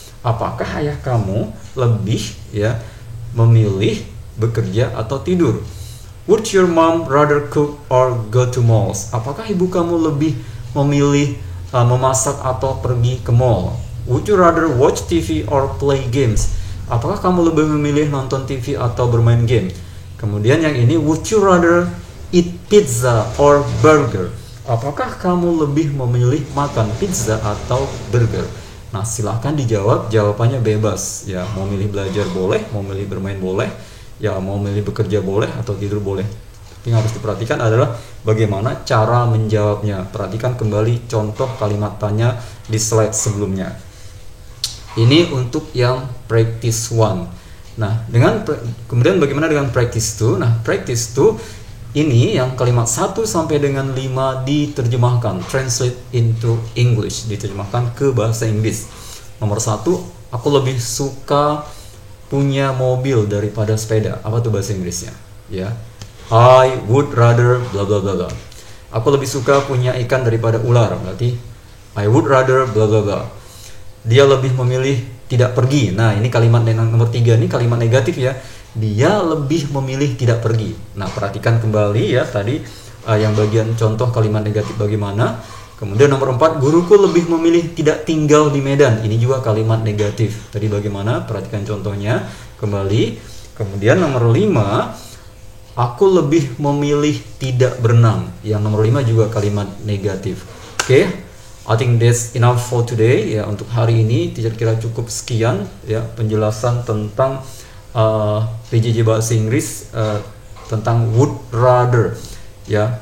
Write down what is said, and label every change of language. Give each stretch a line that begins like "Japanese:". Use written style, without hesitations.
Indonesian: Apakah ayah kamu lebih ya memilih bekerja atau tidur?
English: Would your mom rather cook or go to malls?
Indonesian: Apakah ibu kamu lebih memilih memasak atau pergi ke mall?
English: Would you rather watch TV or play games?
Indonesian: Apakah kamu lebih memilih nonton TV atau bermain game? Kemudian yang ini,
English: would you rather eat pizza or burger?
Indonesian: Apakah kamu lebih memilih makan pizza atau burger? Nah, silahkan dijawab, jawabannya bebas. Ya, mau milih belajar boleh, mau milih bermain boleh, ya mau milih bekerja boleh, atau tidur boleh. Tapi yang harus diperhatikan adalah bagaimana cara menjawabnya. Perhatikan kembali contoh kalimat tanya di slide sebelumnya. Ini untuk yang practice 1. Nah, kemudian bagaimana dengan practice 2? Nah, practice 2 ini yang kalimat 1 sampai dengan 5 diterjemahkan,
English: translate into English,
Indonesian: diterjemahkan ke bahasa Inggris. Nomor 1, aku lebih suka punya mobil daripada sepeda. Apa tuh bahasa Inggrisnya? Ya.
English: I would rather bla bla
Indonesian: bla bla. Aku lebih suka punya ikan daripada ular.
English: Berarti I would rather bla bla bla.
Indonesian: Dia lebih memilih tidak pergi. Nah, ini kalimat nomor 3 ini kalimat negatif ya. Dia lebih memilih tidak pergi. Nah, perhatikan kembali ya tadi yang bagian contoh kalimat negatif bagaimana. Kemudian nomor 4, guruku lebih memilih tidak tinggal di Medan. Ini juga kalimat negatif. Tadi bagaimana? Perhatikan contohnya kembali. Kemudian nomor 5, aku lebih memilih tidak berenang. Yang nomor 5 juga kalimat negatif. Oke.
English: I think that's enough for today ya.
Indonesian: Untuk hari ini teacher kira cukup sekian ya penjelasan tentang PJJ bahasa Inggris tentang would rather ya.